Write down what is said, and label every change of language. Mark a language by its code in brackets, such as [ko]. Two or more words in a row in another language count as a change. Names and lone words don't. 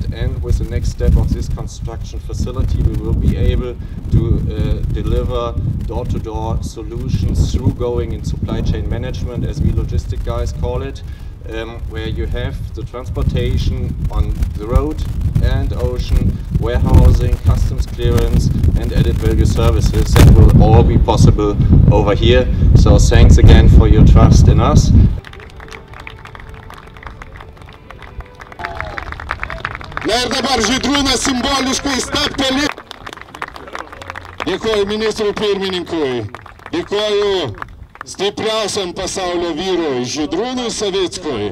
[en] And with the next step of this construction facility, we will be able to deliver door-to-door solutions through going in supply chain management, as we logistic guys call it, where you have the transportation on the road and ocean, warehousing, customs clearance and added value services that will all be possible over here. So thanks again for your trust in us. [lt] Na ir dabar Žydrūnas simboliškai stabteli. Dėkoju ministrui pirmininkui, dėkoju stipriausiam pasaulio vyrui Žydrūnui Savickui.